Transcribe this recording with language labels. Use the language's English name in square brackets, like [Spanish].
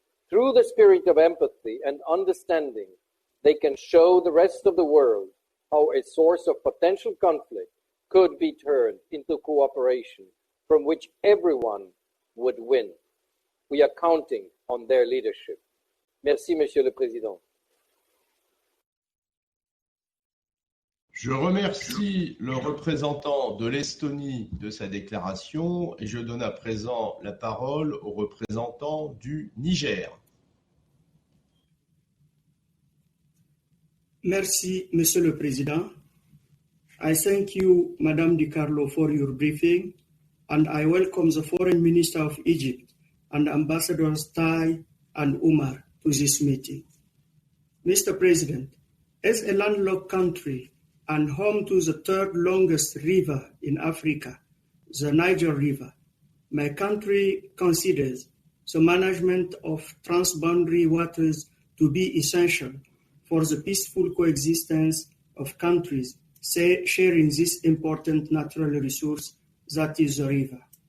[English] Through the spirit of empathy and understanding, they can show the rest of the world how a source of potential conflict could be turned into cooperation from which everyone would win. We are counting on their leadership. [French] Merci, Monsieur le Président. Je remercie le représentant de l'Estonie de sa déclaration et je donne à présent la parole au représentant du Niger. Merci, Monsieur le Président. [English] I thank you, Madame Di Carlo, for your briefing, and I welcome the Foreign Minister of Egypt and Ambassadors Tai and Umar to this meeting. Mr. President, as a landlocked country and home to the third longest river in Africa, the Niger River, my country considers the management of transboundary waters to be essential for the peaceful coexistence of countries sharing this important natural resource that is the river.